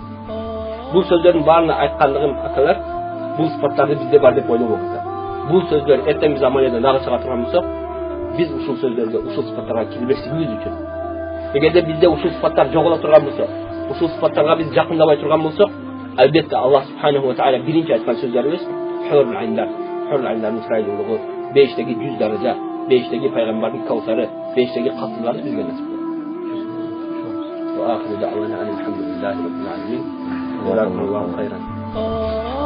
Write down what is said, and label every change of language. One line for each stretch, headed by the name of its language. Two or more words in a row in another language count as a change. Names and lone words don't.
Kyrgyz: Бул сөздөрдүн баарына айткандыгым акалар, бул сыпаттарды бизде бар деп ойлоп атат. Бул сөздөр эртең биз амалияда нагы чыга турган болсок, биз ушул сөздөргө, ушул сыпаттарга кирбештигибиз үчүн. Эгерде бизде ушул сыпаттар жоголо турган болсо, ушул сыпаттарга биз жакындабай турган болсок, албетте Аллах
Arabic: سبحانه وتعالى
Kyrgyz: биринчи айткан сөздөрүбүз
Arabic: حور العين-дар, حور العين-дардын
Kyrgyz: чырайлуулугу, бейиштеги 100 даража, бейиштеги пайгамбардын каусары, бейиштеги катылары бизге насип болот.
Arabic: وآخر دعوانا أن الحمد لله رب العالمين. جزاكم الله خيرا.